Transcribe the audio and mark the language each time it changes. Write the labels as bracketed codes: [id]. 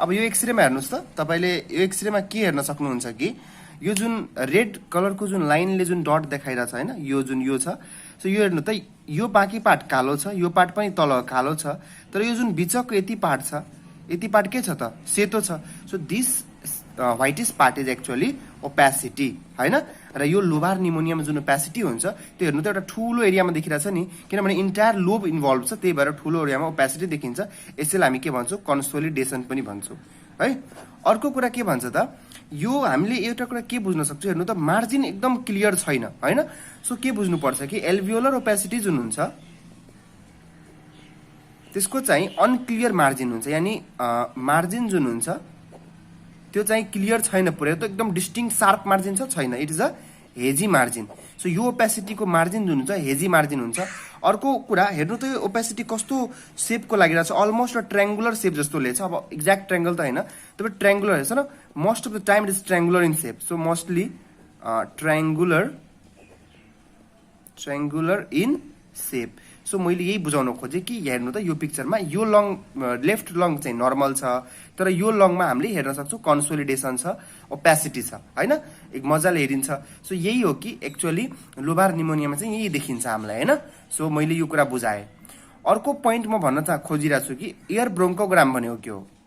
[ne] अब यो एक्सरेमा हेर्नुस् त तपाईले यो एक्सरेमा के हेर्न सक्नुहुन्छ कि यो जुन रेड कलरको जुन लाइनले जुन डट देखाइरहेछ हैन, यो जुन यो छ। सो यो हेर्नु त यो बाँकी पार्ट कालो छ, यो पार्ट पनि तल कालो छ, तर यो जुन बिचको यति पार्ट छ, यति पार्ट के छ त? सेतो छ। [en] so this whitish part is actually opacity [ne] हैन। र यो लोबार निमोनियामा जुन ओपेसिटी हुन्छ त्यो हेर्नु त एउटा ठुलो एरियामा देखिरहेछ नि, किनभने इन्टायर लोब इन्भल्भ छ, त्यही भएर ठुलो एरियामा ओपेसिटी देखिन्छ। यसैले हामी के भन्छौँ? कन्सोलिडेसन पनि भन्छौँ है। अर्को कुरा के भन्छ त? यो हामीले एउटा कुरा के बुझ्न सक्छौँ हेर्नु त मार्जिन एकदम क्लियर छैन हैन। सो के बुझ्नुपर्छ कि एल्भियोलर ओपेसिटी जुन हुन्छ त्यसको चाहिँ अनक्लियर मार्जिन हुन्छ, यानी मार्जिन जुन हुन्छ त्यो चाहिँ क्लियर छैन पुरै, त एकदम डिस्टिङ शार्प मार्जिन छ छैन, [en] It is a hazy margin. [ne] So यो ओपेसिटीको मार्जिन जुन हुन्छ हेजी मार्जिन हुन्छ। अर्को कुरा हेर्नु त यो ओपेसिटी कस्तो सेपको लागिरहेछ? [en] almost a triangular shape [ne] जस्तो लेछ। अब एक्ज्याक्ट ट्रायंगल त हैन, तपाईँ ट्रायंगुलर हेर्छ न, [en] Most of the time it is triangular in shape. So mostly triangular in shape. [ne] So मैले यही बुझाउन खोजेँ कि हेर्नु त यो पिक्चरमा यो लङ लेफ्ट लङ चाहिँ नर्मल छ, तर यो लङमा हामीले हेर्न सक्छौँ कन्सोलिडेसन छ, ओपेसिटी छ हैन। एक मजाले हेरिन्छ। सो यही हो कि एक्चुअली लोबार निमोनियामा चाहिँ यही देखिन्छ हामीलाई हैन। सो मैले यो कुरा बुझाएँ। अर्को पोइन्ट म भन्न खोजिरहेको छु कि एयर ब्रोन्कोग्राम भनेको के हो।